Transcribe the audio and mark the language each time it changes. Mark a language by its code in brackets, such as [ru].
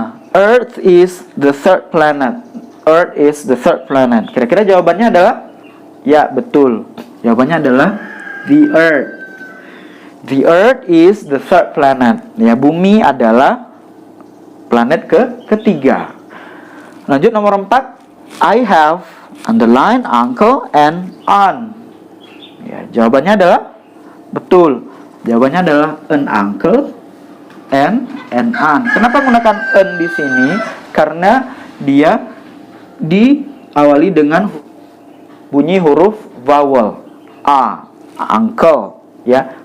[en] Earth is the third planet. Earth is the third planet. [id] Kira-kira jawabannya adalah, ya, betul. Jawabannya adalah [en] the Earth. The Earth is the third planet. [id] Ya, bumi adalah planet ketiga. Lanjut nomor 4. [en] I have underline uncle and aunt. [id] Ya, jawabannya adalah betul. Jawabannya adalah [en] an uncle and an aunt. [id] Kenapa menggunakan an di sini? Karena dia diawali dengan bunyi huruf vowel a, uncle, ya.